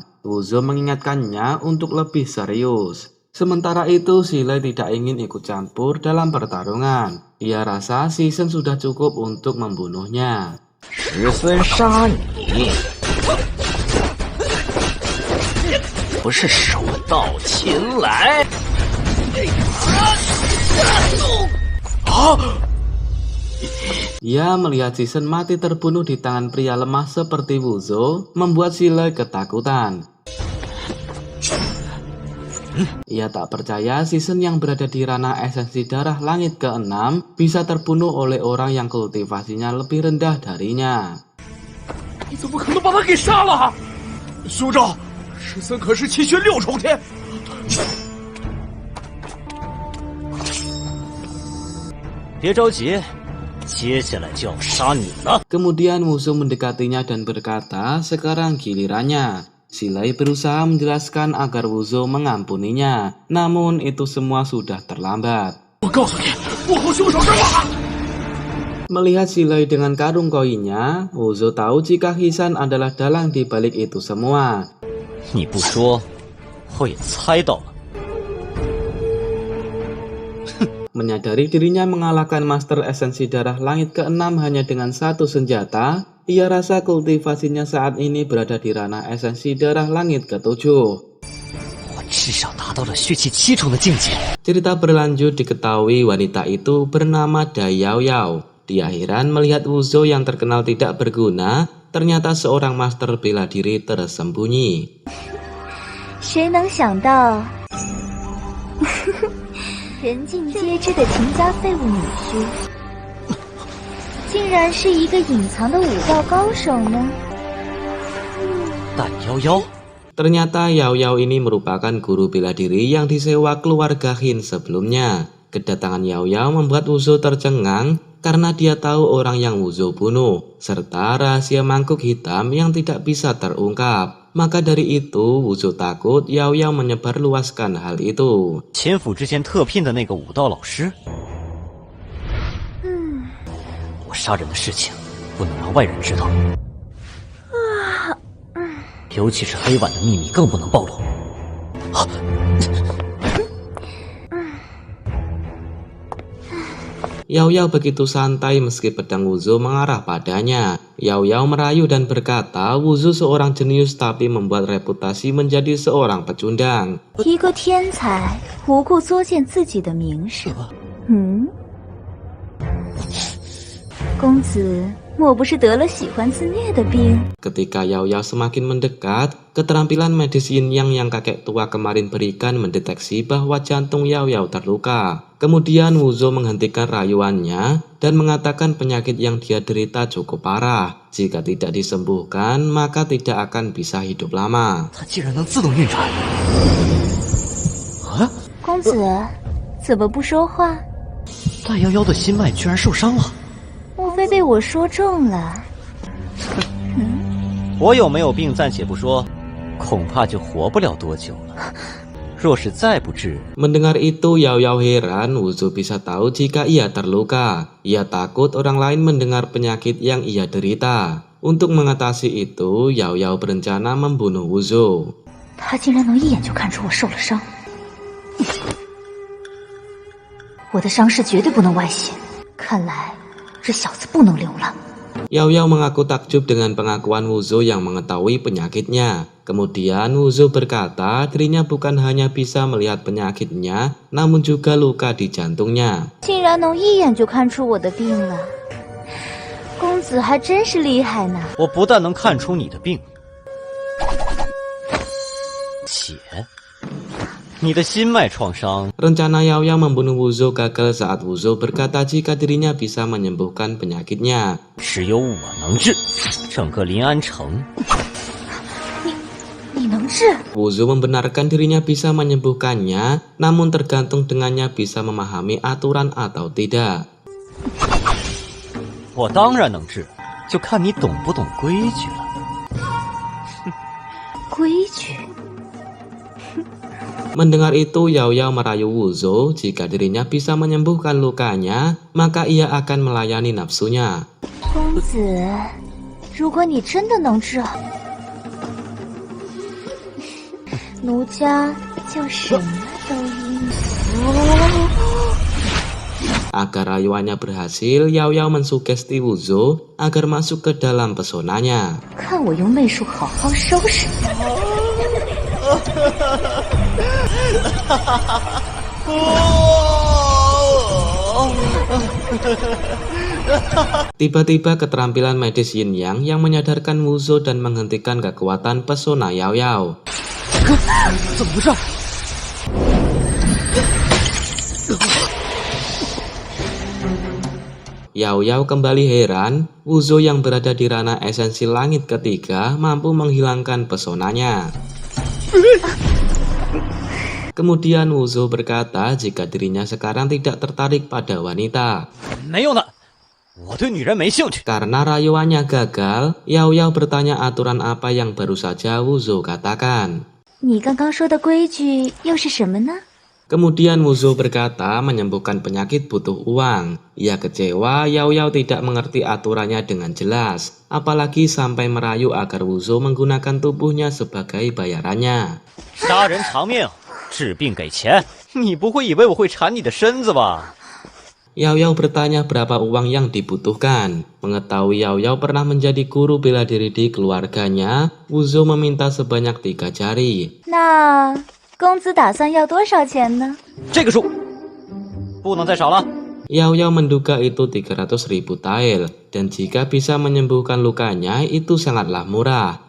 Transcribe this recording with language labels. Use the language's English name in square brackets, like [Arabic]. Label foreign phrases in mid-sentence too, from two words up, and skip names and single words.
[Indonesian] Wuzhou mengingatkannya untuk lebih serius. Sementara itu, Xilei tidak ingin ikut campur dalam pertarungan. Ia rasa Season sudah cukup untuk membunuhnya. [Chinese] 石孙杀你，不是手到擒来。 [Indonesian] Ia melihat Season mati terbunuh di tangan pria lemah seperti Wuzhou, membuat Xilei ketakutan. Ia tak percaya Season yang berada di ranah esensi darah langit ke-6 bisa terbunuh oleh orang yang kultivasinya lebih rendah darinya. [Chinese] 你怎么可能把他给杀了？苏州，13可是气血6重天。别着急。接下来就要杀你了。 [Indonesian] Kemudian Wuzhou mendekatinya dan berkata, sekarang gilirannya. Xilei berusaha menjelaskan agar Wuzhou mengampuninya, namun itu semua sudah terlambat. [Chinese] 我告诉你，幕后凶手是我。 [Indonesian] Melihat Xilei dengan karung koinnya, Wuzhou tahu jika Hisan adalah dalang di balik itu semua. [Chinese] 你不说，我也猜到了。 [Indonesian] Menyadari dirinya mengalahkan Master Esensi Darah Langit ke-6 hanya dengan satu senjata, ia rasa kultivasinya saat ini berada di ranah Esensi Darah Langit ke-7. [Chinese] 我至少达到了血气7重的境界。 [Indonesian] Cerita berlanjut diketahui wanita itu bernama Dai Yao Yao. Dia heran melihat Wuzhou yang terkenal tidak berguna, ternyata seorang master bela diri tersembunyi. [Chinese] 谁能想到人尽皆知的秦家废物女婿，竟然是一个隐藏的武道高手呢？但夭夭， [Indonesian] Ternyata Yao Yao ini merupakan guru bela diri yang disewa keluarga Hin sebelumnya. Kedatangan Yao Yao membuat Wuzhou tercengang karena dia tahu orang yang Wuzhou bunuh, serta rahasia mangkuk hitam yang tidak bisa terungkap. Maka dari itu, Wuzhou takut Yao Yao menyebarluaskan hal itu. [Chinese] 前府之前特聘的那个武道老师，我杀人的事情不能让外人知道，尤其是黑婉的秘密更不能暴露。 [Indonesian] Yao Yao begitu santai meski pedang Wuzhou mengarah padanya. Yao Yao merayu dan berkata Wuzhou seorang jenius tapi membuat reputasi menjadi seorang pecundang. [Chinese] 一个天才不顾作践自己的名声，公子莫不是得了喜欢自虐的病？ [Indonesian] Ketika Yao Yao semakin mendekat, keterampilan medis Yin Yang yang kakek tua kemarin berikan mendeteksi bahwa jantung Yao Yao terluka. Kemudian Wuzo menghentikan rayuannya dan mengatakan penyakit yang dia derita cukup parah. Jika tidak disembuhkan, maka tidak akan bisa hidup lama. [Chinese] 他竟然能自动运转！啊，公子，怎么不说话？大夭夭的心脉居然受伤了，莫非被我说中了？我有没有病暂且不说，恐怕就活不了多久了。若是再不治， [Indonesian] Mendengar itu, Yao Yao heran Wuzo bisa tahu jika ia terluka. Ia takut orang lain mendengar penyakit yang ia derita. Untuk mengatasi itu, Yao Yao berencana membunuh Wuzo. [Chinese] 他竟然能一眼就看出我受了伤，我的伤势绝对不能外泄。看来这小子不能留了。 [Indonesian] Yao Yao mengaku takjub dengan pengakuan Wuzo yang mengetahui penyakitnya. Kemudian Wuzo berkata dirinya bukan hanya bisa melihat penyakitnya, namun juga luka di jantungnya. [Chinese] 竟然能一眼就看出我的病了，公子还真是厉害呢。我不但能看出你的病，且你的心脉创伤。 [Indonesian] Rencana Yao Yao membunuh Wuzo gagal saat Wuzo berkata jika dirinya bisa menyembuhkan penyakitnya. [Chinese] 只有我能治，整个临安城。你能治？ [Indonesian] Wuzo membenarkan dirinya bisa menyembuhkannya, namun tergantung dengannya bisa memahami aturan atau tidak. [Chinese] 我当然能治，就看你懂不懂规矩了。规矩？ [Indonesian] Mendengar itu, Yao Yao merayu Wuzo jika dirinya bisa menyembuhkan lukanya, maka ia akan melayani nafsunya. [Chinese] 公子，如果你真的能治好，奴家就什么都应。 [Indonesian] Agar rayuannya berhasil, Yao Yao mensugesti Wuzo agar masuk ke dalam pesonanya. [Chinese] 看我用媚术好好收拾你！ [Indonesian] Tiba-tiba keterampilan medis Yin Yang yang menyadarkan Wuzo dan menghentikan kekuatan pesona Yao Yao. [Chinese] 怎么回事？ [Indonesian] Yao Yao kembali heran, Wuzo yang berada di ranah esensi langit ketiga mampu menghilangkan pesonanya. Kemudian Wuzo berkata jika dirinya sekarang tidak tertarik pada wanita. [Chinese] 没有呢，我对女人没兴趣。 [Indonesian] Karena rayuannya gagal, Yao Yao bertanya aturan apa yang baru saja Wuzo katakan. [Chinese] 你刚刚说的规矩又是什么呢？ [Indonesian] Kemudian Wuzo berkata menyembuhkan penyakit butuh uang. Ia kecewa Yao Yao tidak mengerti aturannya dengan jelas, apalagi sampai merayu agar Wuzo menggunakan tubuhnya sebagai bayarannya. [Chinese] 杀人偿命，治病给钱，你不会以为我会馋你的身子吧？ [Indonesian] Yao Yao bertanya berapa uang yang dibutuhkan. Mengetahui Yao Yao pernah menjadi guru bela diri di keluarganya, Wuzo meminta sebanyak 3 jari. [Chinese] 那公子打算要多少钱呢？这个数不能再少了。 [Indonesian] Yao Yao menduga itu 300.000 tael, dan jika bisa menyembuhkan lukanya itu sangatlah murah.